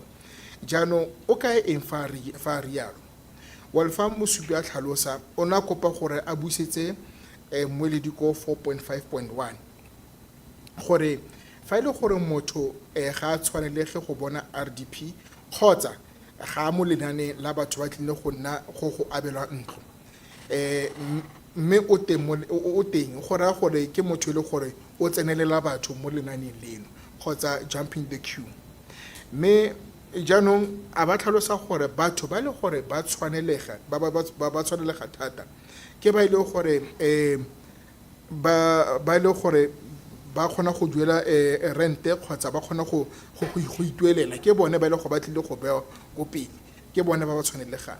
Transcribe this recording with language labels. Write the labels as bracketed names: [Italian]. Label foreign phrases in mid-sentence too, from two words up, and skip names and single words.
[Tswana] Jaanong o kae eng fa a rialo? Well, fa mosupi a tlhalosa o na kopa gore a busetse moeledi ko 4.5.1 gore fa ile gore motho ga a tshwanelege go bona RDP kgotsa ga mo lenane la batho ba tlile go nna go abelwa ntlo mme o teng go raya gore ke motho le gore o tsenelela batho mo lenaneng leno kgotsa [English] jumping the queue. [Tswana] Mme jaanong a ba tlhalosa gore batho ba le gore ba tshwanelega thata ke ba ile gore ba ile gore ba kgona go duela rente kgotsa ba kgona go ituelela ke bone ba ile go ba tlile go bewa ko pele ke bone ba tshwanelegang.